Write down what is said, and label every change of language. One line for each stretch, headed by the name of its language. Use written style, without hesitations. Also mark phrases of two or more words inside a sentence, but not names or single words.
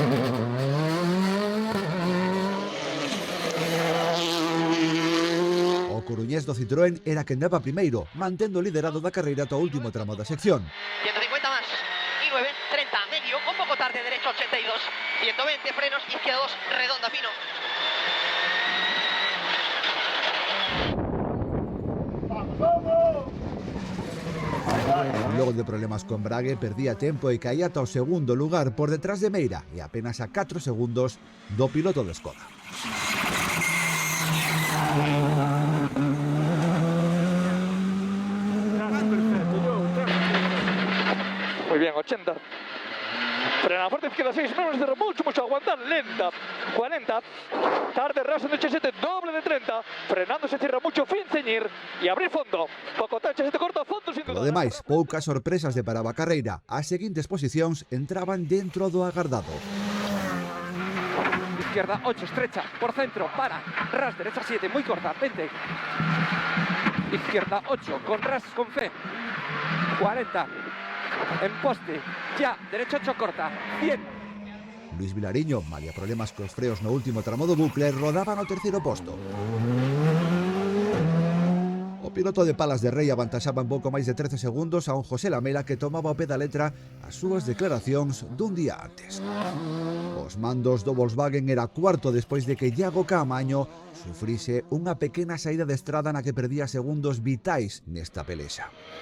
Galician: O coruñés do Citroën era quen daba primeiro, mantendo o liderado da carreira ata o último tramo da sección.
Spanish: 150 más, y 9, 30, medio, un poco tarde, derecho 82, 120, frenos, izquierda 2, redonda, fino.
Galician: Logo de problemas con Brague, perdía tempo e caía ata o segundo lugar por detrás de Meira e apenas a 4 segundos do piloto de Skoda.
Spanish: Muy bien, 80. Frena fuerte, izquierda 6, menos de mucho, aguantar, lenta. 40. Tarde, raso de 87, doble de 30. Frenando se cierra mucho, fin ceñir y abrir fondo. Poco tache, se te corta fondo sin duda.
Galician: Lo demais, poucas sorpresas de paraba a carreira. As seguintes posicións entraban dentro do agardado.
Spanish: Izquierda 8, estrecha, por centro, para. Ras, derecha 7, muy corta, 20. Izquierda 8, con ras, con fe. 40. En poste, ya, derecha 8 corta, 100.
Galician: Luis Vilariño, malia problemas cos freos no último tramo do bucle, rodaba no terceiro posto. O piloto de Palas de Rei avantaxaba un pouco máis de 13 segundos a un José Lamela que tomaba ao pé da letra as súas declaracións dun día antes. Os mandos do Volkswagen era cuarto despois de que Iago Caamaño sufrise unha pequena saída de estrada na que perdía segundos vitais nesta pelexa.